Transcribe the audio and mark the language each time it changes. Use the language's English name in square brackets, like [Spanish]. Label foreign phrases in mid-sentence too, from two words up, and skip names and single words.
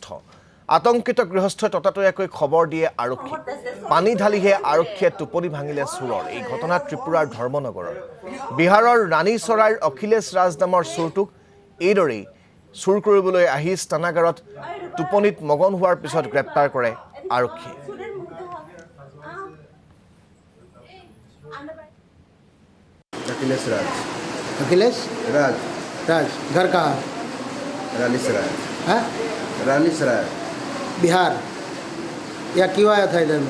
[Assamese] আতংকিত গৃহস্থই ততাতৈয়াকৈ খবৰ দিয়ে আৰক্ষী। পানী ঢালিহে আৰক্ষীয়ে টোপনি ভাঙিলে চুৰৰ। এই ঘটনা ত্ৰিপুৰাৰ ধৰ্মনগৰৰ। বিহাৰৰ ৰাণীচৰাইৰ অখিলেশ ৰাজ নামৰ চুৰটোক এইদৰেই চুৰ কৰিবলৈ আহি স্নানাগাৰত টোপনিত মগন হোৱাৰ পিছত গ্ৰেপ্তাৰ কৰে আৰক্ষীয়ে। [Hindi] अखिलेश राज। अखिलेश राज राज घर कहाँ रानीसराय। है? रानीसराय बिहार। या क्यों आया था इधर में?